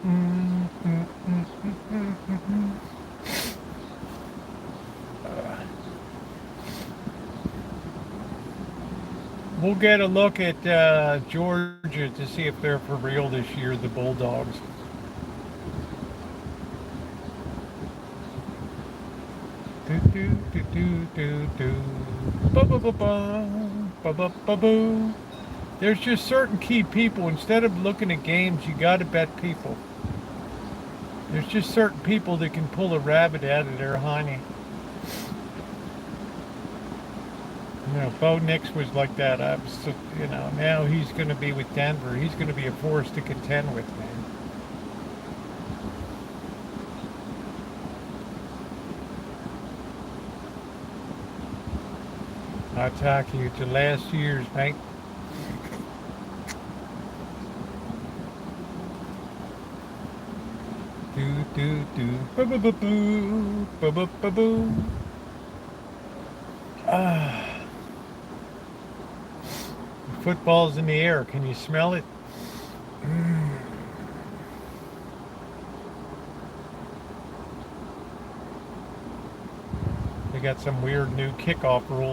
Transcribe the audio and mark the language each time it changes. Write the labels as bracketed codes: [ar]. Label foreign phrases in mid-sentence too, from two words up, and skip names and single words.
[en] We'll get a look at Georgia to see if they're for real this year, the Bulldogs. Do do do do do do. Ba ba ba ba ba ba ba boo. There's just certain key people. Instead of looking at games, you got to bet people. There's just certain people that can pull a rabbit out of their hiney. Bo Nix was like that. Now he's going to be with Denver. He's going to be a force to contend with, man. I'll talk you to last year's, mate. Do do do. Ba ba ba boo. Ba ba ba boo. Football's in the air. Can you smell it? They got some weird new kickoff rule.